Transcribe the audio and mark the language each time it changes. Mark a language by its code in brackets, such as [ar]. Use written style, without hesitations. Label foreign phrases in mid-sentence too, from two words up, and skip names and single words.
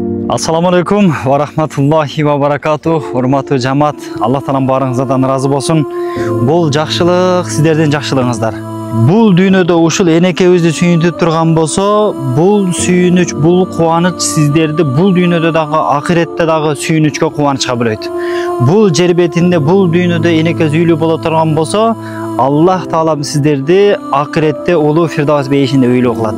[ar] Assalamu alaikum wa rahmatullahi wa barakatuh. [ky] Урматтуу жамаат, Аллах таала баарыңыздан ыраазы болсун. Бул жакшылык сиздердин жакшылыгыңыздар. Бул дүйнөдө ушул энекебизди сүйүнтүп турган болсо, бул сүйүнүч, бул кубаныч сиздерди бул дүйнөдө дагы, акыретте дагы сүйүнүчкө, кубанычка бөлөйт. Бул жер бетинде, бул дүйнөдө энекебиз үйлүү боло турган болсо, Аллах таала сиздерди акыретте улуу Фирдавс бейишинде үйлүү кылат.